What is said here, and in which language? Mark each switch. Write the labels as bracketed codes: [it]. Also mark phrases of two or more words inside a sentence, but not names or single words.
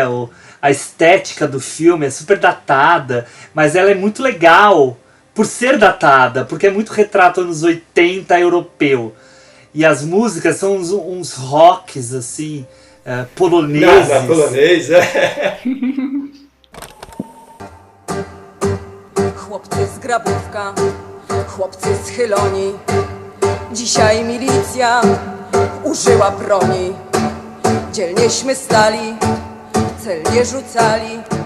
[pt] A estética do filme é super datada, mas ela é muito legal por ser datada, porque é muito retrato anos 80 europeu. E as músicas são uns rocks, assim, poloneses. Polonês, [pl] Chłopcy z Grabówka, chłopcy schyloni. Dzisiaj milicja użyła broni. Dzielnieśmy stali, celnie rzucali.